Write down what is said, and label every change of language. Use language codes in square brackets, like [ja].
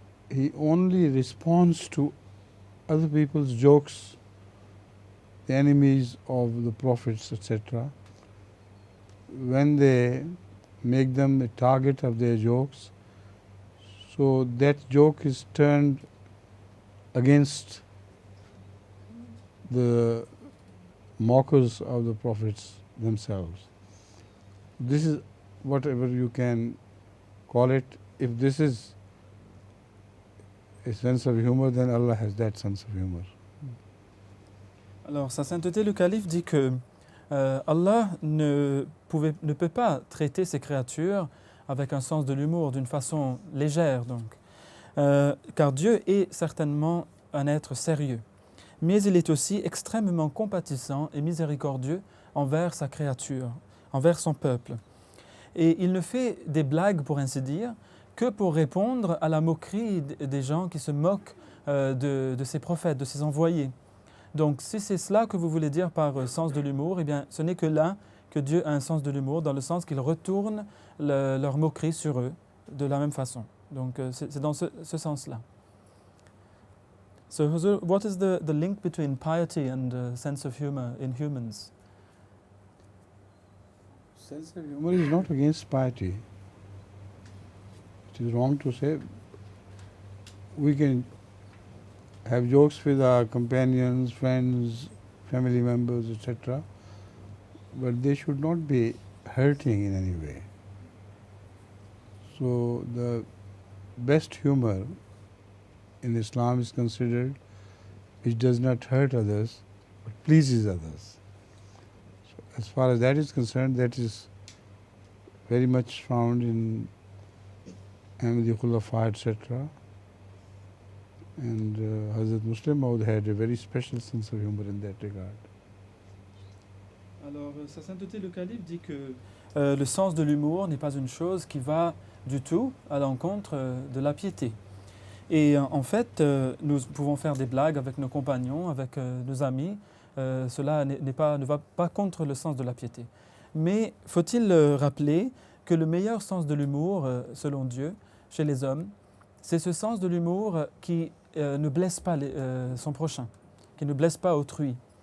[en] He only responds to other people's jokes, the enemies of the prophets, etc., when they make them a target of their jokes, so that joke is turned against the mockers of the prophets themselves. This is whatever you can call it. If this is a sense of humor, then Allah has that sense of humor. [fr] Alors, Sa Sainteté le Calife dit que Allah ne peut pas traiter ses créatures avec un sens de l'humour, d'une façon légère donc, car Dieu est certainement un être sérieux, mais il est aussi extrêmement compatissant et miséricordieux envers sa créature, envers son peuple. Et il ne fait des blagues, pour ainsi dire, que pour répondre à la moquerie des gens qui se moquent de ses prophètes, de ses envoyés. Donc, si c'est cela que vous voulez dire par sens de l'humour, eh bien, ce n'est que là que Dieu a un sens de l'humour, dans le sens qu'il retourne leur moquerie sur eux de la même façon. Donc, c'est dans ce sens-là. [en] So, Huzur, what is the link between piety and sense of humor in humans? Sense of humor is not against piety. It is wrong to say. We can have jokes with our companions, friends, family members, etc., but they should not be hurting in any way. So the best humor in Islam is considered which does not hurt others but pleases others. So as far as that is concerned, that is very much found in Ahmadi Khulafa, etc. And Hazrat Muslim Maud had a very special sense of humor in that regard. [fr] Alors, Sa Sainteté le Calife dit que le sens de l'humour n'est pas une chose qui va du tout à l'encontre de la piété. Et en fait, nous pouvons faire des blagues avec nos compagnons, avec nos amis. Cela ne va pas contre le sens de la piété. Mais faut-il rappeler que le meilleur sens de l'humour, selon Dieu, chez les hommes, c'est ce sens de l'humour qui ne blesse pas son prochain, qui ne blesse pas autrui.